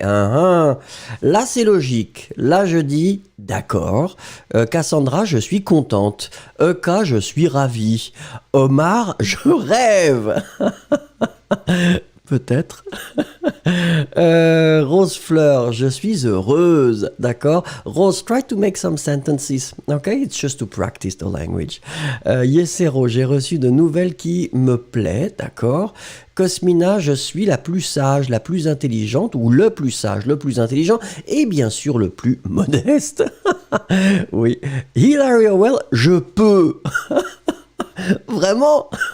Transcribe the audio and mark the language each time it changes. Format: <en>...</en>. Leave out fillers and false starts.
<fr>Là, c'est logique. Là, je dis d'accord. Cassandra, je suis contente. Eka, je suis ravie. Omar, je rêve. Peut-être. Rose Fleur, je suis heureuse, d'accord.</fr> <en>Rose, try to make some sentences, okay? It's just to practice the language.</en> <fr>Yesero, j'ai reçu de nouvelles qui me plaît, d'accord. Cosmina, je suis la plus sage, la plus intelligente, ou le plus sage, le plus intelligent, et bien sûr le plus modeste. Oui. Hilary Howell, je peux. Vraiment.</fr>